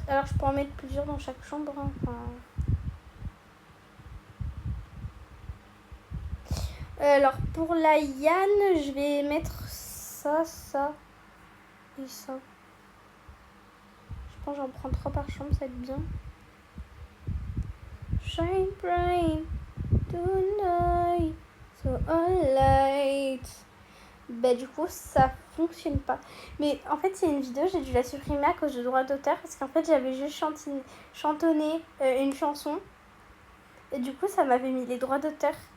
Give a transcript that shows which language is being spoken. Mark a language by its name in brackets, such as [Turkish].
[French] Alors je peux en mettre plusieurs dans chaque chambre. Hein. Enfin... alors pour la Yann, je vais mettre ça, ça et ça. Je pense que j'en prends 3 par chambre, ça va être bien. [English] Shine bright tonight, so light. [French] Bah du coup ça fonctionne pas. Mais en fait c'est une vidéo, j'ai dû la supprimer à cause de droits d'auteur. Parce qu'en fait j'avais juste chantonné une chanson. Et du coup ça m'avait mis les droits d'auteur.